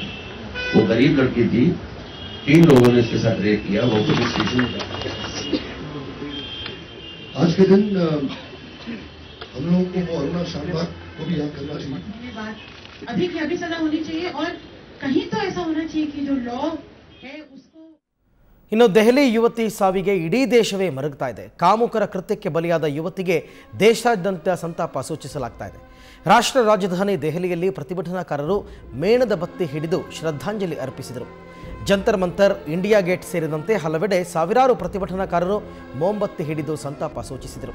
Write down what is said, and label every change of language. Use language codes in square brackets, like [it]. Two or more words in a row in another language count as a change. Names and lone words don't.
[hi] वो गरीब लड़की थी, 3 लोगों ने उसके साथ रेप किया। वो [en] police station [hi] आज के दिन हम लोगों को अरुणा शानबाग को भी याद करना चाहिए। अभी की अभी सजा होनी चाहिए और कहीं तो ऐसा होना चाहिए कि जो लॉ है उसको। [kn] ಇನ್ನು ದೆಹಲಿ ಯುವತಿ ಸಾವಿಗೆ ಇಡೀ ದೇಶವೇ ಮರಗ್ತಾ ಇದೆ. ಕಾಮುಕರ ಕೃತ್ಯಕ್ಕೆ ಬಲಿಯಾದ ಯುವತಿಗೆ ದೇಶಾದ್ಯಂತ ಸಂತಾಪ ಸೂಚಿಸಲಾಗ್ತಾ ಇದೆ. ರಾಷ್ಟ್ರ ರಾಜಧಾನಿ ದೆಹಲಿಯಲ್ಲಿ ಪ್ರತಿಭಟನಾಕಾರರು ಮೇಣದ ಬತ್ತಿ ಹಿಡಿದು ಶ್ರದ್ಧಾಂಜಲಿ ಅರ್ಪಿಸಿದರು. ಜಂತರ್ ಮಂತರ್, ಇಂಡಿಯಾ ಗೇಟ್ ಸೇರಿದಂತೆ ಹಲವೆಡೆ ಸಾವಿರಾರು ಪ್ರತಿಭಟನಾಕಾರರು ಮೋಂಬತ್ತಿ ಹಿಡಿದು ಸಂತಾಪ ಸೂಚಿಸಿದರು.